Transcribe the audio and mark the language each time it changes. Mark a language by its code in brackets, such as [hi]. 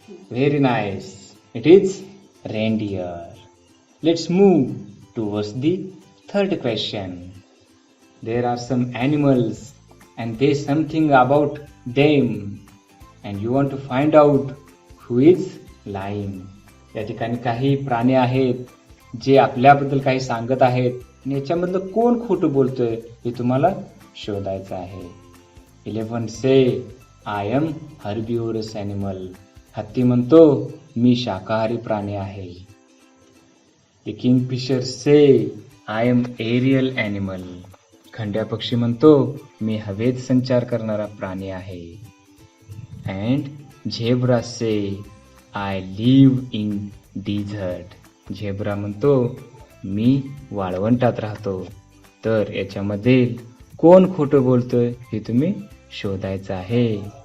[en] Very nice. It is reindeer. Let's move towards the third question. There are some animals and there's something about them and you want to find out who is lying. [mr] या ठिकाणी काही प्राणी आहेत जे आपल्याबद्दल काही सांगत आहेत आणि याच्यामधलं कोण खोटं बोलतोय हे तुम्हाला शोधायचं आहे. [en] 11 says I am herbivorous animal. [mr] हत्ती म्हणतो मी शाकाहारी प्राणी आहे. [en] The kingfisher says I am aerial animal. [mr] खंड्या पक्षी म्हणतो मी हवेत संचार करणारा प्राणी आहे. [en] And zebra says I live in desert. [mr] Zebra म्हणतो मी वाळवंटात राहतो. तर याच्यामध्ये कोण खोटं बोलतोय हे तुम्ही शोधायचं आहे.